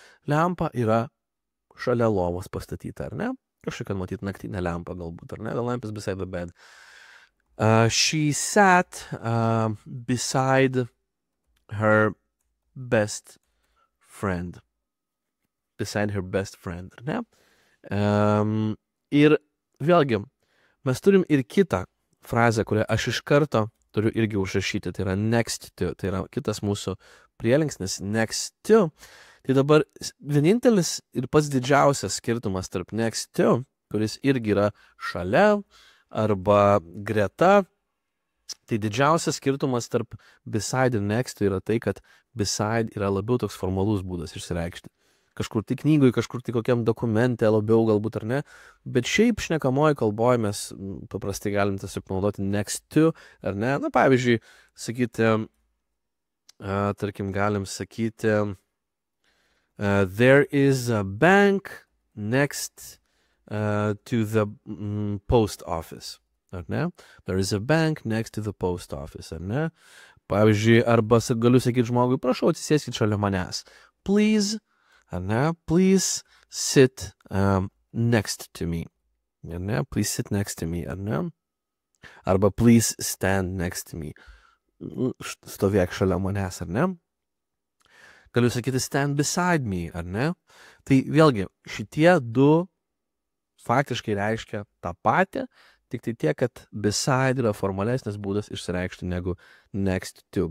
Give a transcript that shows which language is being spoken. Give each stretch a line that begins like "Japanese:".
Lithuanian: Lempa yra šalia lovos pastatyta, ar ne? Kažkokia, matyt, naktinė lempa galbūt, ar ne?
English: The lamp is beside the bed. She sat beside her best friend. Beside her best friend,
Lithuanian: ar ne? Ir vėlgi, mes turim ir kitą frazę, kurią aš iš karto turiu irgi užrašyti, tai yra next to, tai yra kitas mūsų prielinksnis next to. Tai dabar vienintelis ir pats didžiausias skirtumas tarp next to, kuris irgi yra šalia arba greta, tai didžiausias skirtumas tarp beside ir next to yra tai, kad beside yra labiau toks formalus būdas išsireikšti. Kažkur tai knygui, kažkur tai kokiam dokumente labiau galbūt ar ne, bet šiaip šnekamoji kalboje mes paprastai galim tiesiog naudoti next to, ar ne, na pavyzdžiui, sakyti, tarkim galim sakyti,
English: there is a bank next to the post office,
Lithuanian: ar ne?
English: There is a bank next to the post office,
Lithuanian: ar ne? Pavyzdžiui, arba galiu sakyti žmogui, prašau, atsisėskit šalia manęs.
English: Please,
Lithuanian: ar ne?
English: Please sit next to me.
Lithuanian: Ar ne?
English: Please sit next to me,
Lithuanian: ar ne? Arba
English: please stand next to me.
Lithuanian: Stovėk šalia manęs, ar ne? Galiu sakyti
English: stand beside me,
Lithuanian: ar ne? Tai vėlgi, šitie du faktiškai reiškia tą patį, tik tai tiek, kad beside yra formalesnis būdas išsireikšti negu next to.